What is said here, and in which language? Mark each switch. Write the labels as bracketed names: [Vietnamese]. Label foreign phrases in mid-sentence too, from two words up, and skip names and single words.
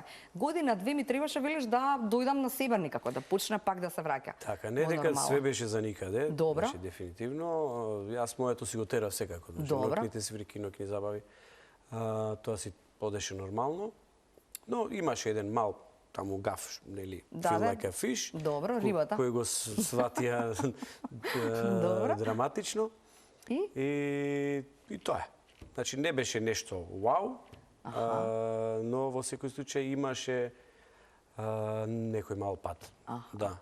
[Macedonian] Година две ми требаше, велиш, да дојдам на себе некако, да почне пак да се враќа. Така, не дека све беше за никаде. Добро. Значи дефинитивно, јас моето си го терав секако. Значи ноќните свирки, ноќни забави. Тоа си одеше нормално, но имаше еден мал таму гаф, нели, [English] feel like a fish. [Macedonian] Добро, рибата. Кој го сватија драматично. И тоа е. Значи не беше нешто вау, но во секој случај имаше некој мал пат. Да.